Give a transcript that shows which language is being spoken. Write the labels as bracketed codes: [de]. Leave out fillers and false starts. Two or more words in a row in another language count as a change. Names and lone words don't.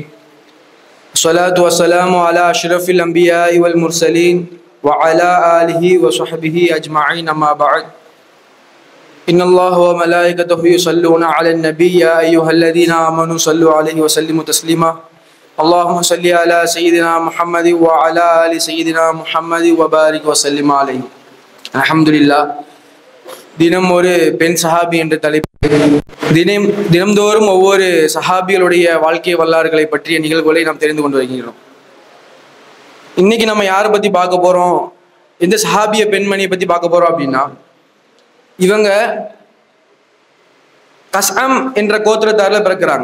[ar] الصلاة والسلام على أشرف الأنبياء والمرسلين وعلى آله وصحبه أجمعين. أما بعد، إن الله وملائكته يصلون على النبي يا أيها الذين آمنوا صلوا عليه وسلموا تسليما. اللهم صل على سيدنا محمد وعلى آل سيدنا محمد وبارك وسلم عليه. [ta] அல்ஹம்துலில்லாஹ். தினம் ஒரு பெண் சஹாபி என்ற தலைப்பு தினம்தோறும் ஒவ்வொரு சஹாபிகளுடைய வாழ்க்கை வரலாறுகளை பற்றிய நிகழ்வுகளை நாம் தெரிந்து கொண்டு வருகிறோம். இன்னைக்கு நம்ம யாரை பத்தி பார்க்க போறோம், எந்த சஹாபிய பெண்மணியை பத்தி பார்க்க போறோம் அப்படின்னா, இவங்க கஸ்அம் என்ற கோத்திரத்தாரில் பிறக்கிறாங்க.